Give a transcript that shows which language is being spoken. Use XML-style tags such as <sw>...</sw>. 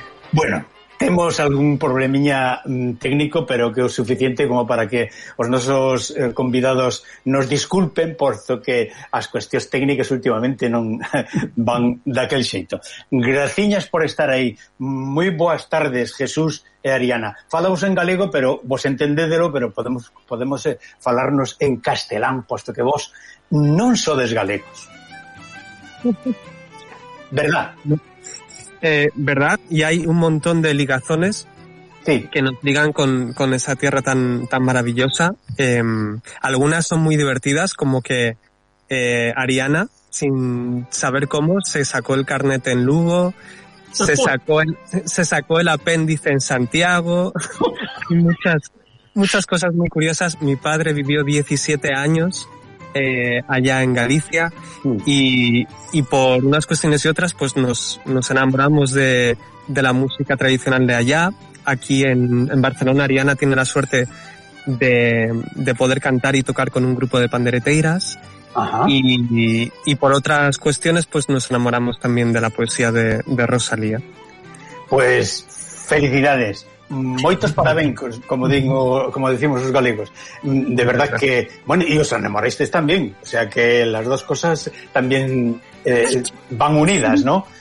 <gl>Bueno, temos algún problemiña técnico, pero que o suficiente como para que os nosos convidados nos disculpen, porzo que as cuestións técnicas últimamente non van daquel xeito. Graciñas por estar aí. Moi boas tardes, Jesús e Ariana. Falamos en galego, pero vos entendédelo, pero podemos falarnos en castelán, posto que vos non sodes galegos.</gl> <es>¿Verdad? ¿Verdad? Y hay un montón de ligazones, sí, que nos ligan con esa tierra tan, tan maravillosa. Algunas son muy divertidas, como que Ariana, sin saber cómo, se sacó el carnet en Lugo, se sacó el apéndice en Santiago. muchas cosas muy curiosas. Mi padre vivió 17 años allá en Galicia y por unas cuestiones y otras pues nos enamoramos de la música tradicional de allá. Aquí en Barcelona, Ariana tiene la suerte de poder cantar y tocar con un grupo de pandereteiras. Ajá. Y por otras cuestiones, pues nos enamoramos también de la poesía de Rosalía. Pues felicidades.</es> <gl>Moitos parabéns, como decimos os galegos.</gl> <es>De verdad que, bueno, y os enamorasteis también. O sea que las dos cosas también van unidas, ¿no?</es>